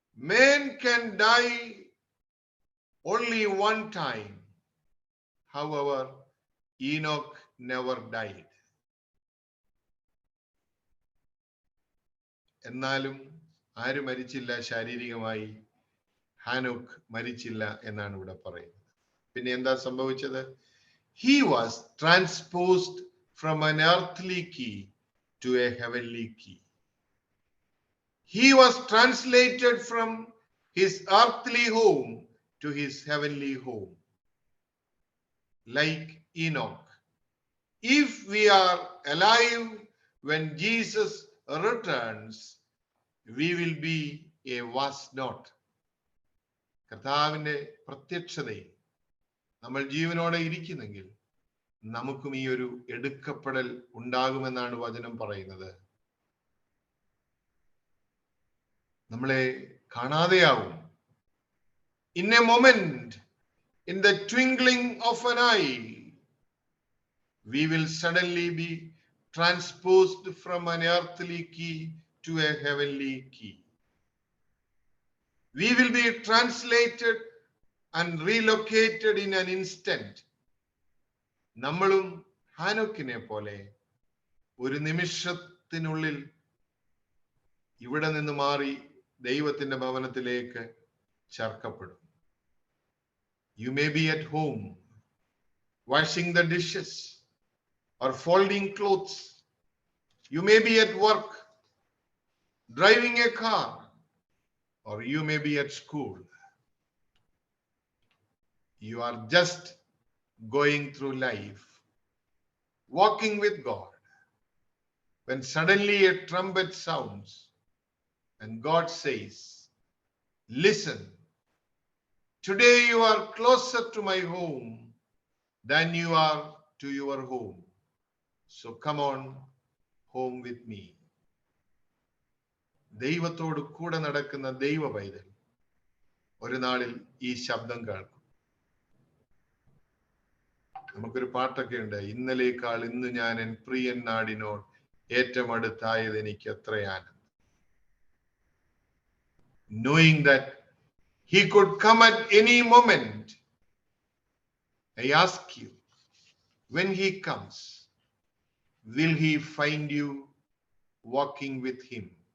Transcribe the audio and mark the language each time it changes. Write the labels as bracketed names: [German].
[English] Man can die only one time. However, Enoch never died. [Malayalam] എന്നാലും ആര് മരിച്ചില്ല ശാരീരികമായി? ഹാനോക്ക് മരിച്ചില്ല എന്നാണ് ഇവിടെ പറയുന്നത്. പിന്നെ എന്താ സംഭവിച്ചത്? [English] He was transposed from an earthly key to a heavenly key. He was translated from his earthly home to his heavenly home. Like Enoch, if we are alive when Jesus returns, we will be a was not. [Malayalam] കർത്താവിന്റെ പ്രത്യക്ഷതയിൽ നമ്മൾ ജീവനോടെ ഇരിക്കുന്നെങ്കിൽ നമുക്കും ഈ ഒരു എടുക്കപ്പെടൽ ഉണ്ടാകുമെന്നാണ് വചനം പറയുന്നത്. നമ്മളെ കാണാതെയാവും. [English] In a moment, in the twinkling of an eye, we will suddenly be transposed from an earthly key to a heavenly key. We will be translated and relocated in an instant. [Malayalam] നമ്മളും ഹാനോക്കിനെ പോലെ ഒരു നിമിഷത്തിനുള്ളിൽ ഇവിടെ നിന്ന് മാറി ദൈവത്തിന്റെ ഭവനത്തിലേക്ക് ചേർക്കപ്പെടും. [English] You may be at home washing the dishes or folding clothes. You may be at work driving a car, or you may be at school. You are just going through life. walking with God, when suddenly a trumpet sounds and God says, listen, today you are closer to my home than you are to your home. So come on home with me. [Malayalam] ദൈവത്തോട് കൂടെ നടക്കുന്ന ദൈവ പൈതൽ ഒരു നാളിൽ ഈ ശബ്ദം കേൾക്കും. നമുക്കൊരു പാട്ടൊക്കെ ഉണ്ട്, ഇന്നലേക്കാൾ ഇന്ന് ഞാൻ എൻ പ്രിയൻ നാടിനോട് ഏറ്റവും അടുത്തായത് എനിക്ക് എത്ര ആനന്ദം. [English] Knowing that he could come at any moment, I ask you, when he comes, will he find you walking with him?